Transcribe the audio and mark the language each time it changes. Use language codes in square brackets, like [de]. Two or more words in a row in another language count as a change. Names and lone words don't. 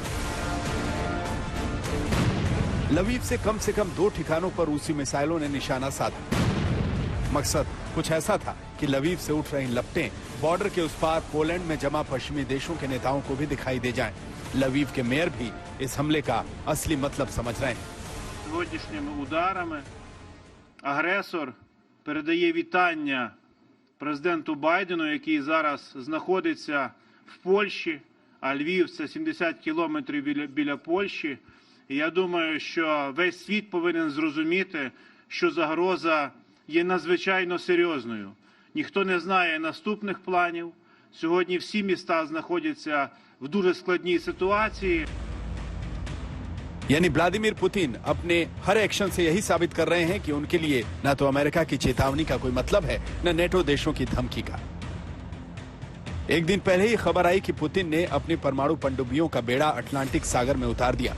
[hi] लवीव से कम 2 ठिकानों पर रूसी मिसाइलों ने निशाना साधा। मकसद कुछ ऐसा था कि लवीव से उठ रही लपटें बॉर्डर के उस पार पोलैंड में जमा पश्चिमी देशों के नेताओं को भी दिखाई दे जाएं। लवीव के मेयर भी इस हमले का असली मतलब समझ रहे हैं। [uk] Сьогоднішніми ударами агресор передає вітання президенту Байдену, який зараз знаходиться в Польщі, а Львів – це 70 кілометрів біля Польщі. І я думаю, що весь світ повинен зрозуміти, що загроза є надзвичайно серйозною. Ніхто не знає наступних планів. Сьогодні всі міста знаходяться в дуже складній ситуації. [hi] यानी व्लादिमीर पुतिन अपने हर एक्शन से यही साबित कर रहे हैं कि उनके लिए न तो अमेरिका की चेतावनी का कोई मतलब है, न नेटो देशों की धमकी का। एक दिन पहले ही खबर आई कि पुतिन ने अपनी परमाणु पनडुब्बियों का बेड़ा अटलांटिक सागर में उतार दिया।